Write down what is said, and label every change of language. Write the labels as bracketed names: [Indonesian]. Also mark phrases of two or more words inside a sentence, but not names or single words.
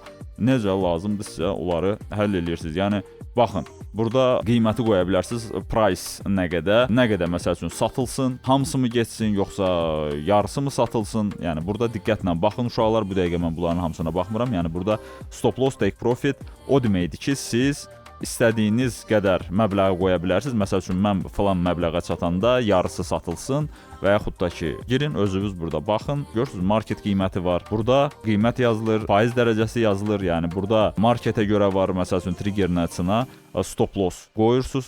[Azerbaijani] Necə lazımdır sizə, onları həll edirsiniz. Yəni baxın, burada qiyməti qoya bilərsiniz, price nə qədər məsəl üçün satılsın, hamısı mı getsin, yoxsa yarısı mı satılsın? Yəni burada diqqətlə baxın uşaqlar, bu dəqiqə mən bunların hamısına baxmıram. Yəni burada [English] stop loss, take profit [Azerbaijani] o deməkdir ki, siz istədiyiniz qədər məbləği qoya bilərsiniz. Məsəl üçün mən falan məbləğə çatanda yarısı satılsın və yaxud da ki, girin özünüz burada baxın. Görürsüz, market qiyməti var. Burada qiymət yazılır, faiz dərəcəsi yazılır. Yəni burada marketə görə var. Məsəl üçün triggerin açısına [English] stop loss [Azerbaijani] qoyursunuz.